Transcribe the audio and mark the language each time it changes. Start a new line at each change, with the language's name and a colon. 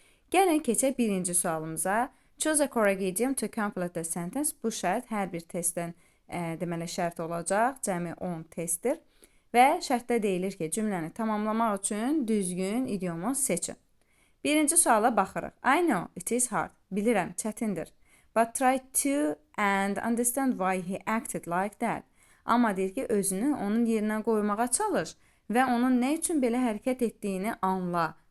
Azerbaijani: Gəlin keçək birinci sualımıza.
English: Choose a correct idiom to complete the sentence.
Azerbaijani: Bu şərt hər bir testdən deməli şərt olacaq. Cəmi 10 testdir. Və şərtdə deyilir ki, cümləni tamamlamaq üçün düzgün idiomu seçin. Birinci suala baxırıq.
English: I know it is hard.
Azerbaijani: Bilirəm, çətindir.
English: But try to and understand why he acted like that.
Azerbaijani: Amma deyir ki, özünü onun yerinə qoymağa çalış və onun nə üçün belə hərəkət etdiyini anla.